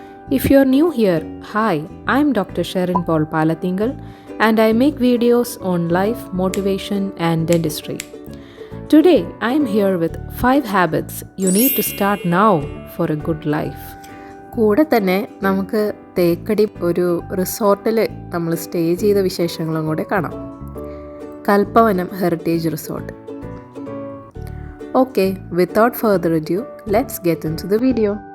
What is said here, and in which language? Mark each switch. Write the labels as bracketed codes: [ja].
[en] If you're new here, hi, I'm Dr. Sharon Paul Palathingal and I make videos on life, motivation and dentistry. Today, I'm here with 5 habits you need to start now for a good life. [ml] കൂടെ തന്നെ നമുക്ക് തേക്കടി ഒരു റിസോർട്ടിൽ നമ്മൾ stay ചെയ്ത വിശേഷങ്ങളും കൂടെ കാണാം. Kalpavanam heritage resort. [en] Okay, without further ado, let's get into the video.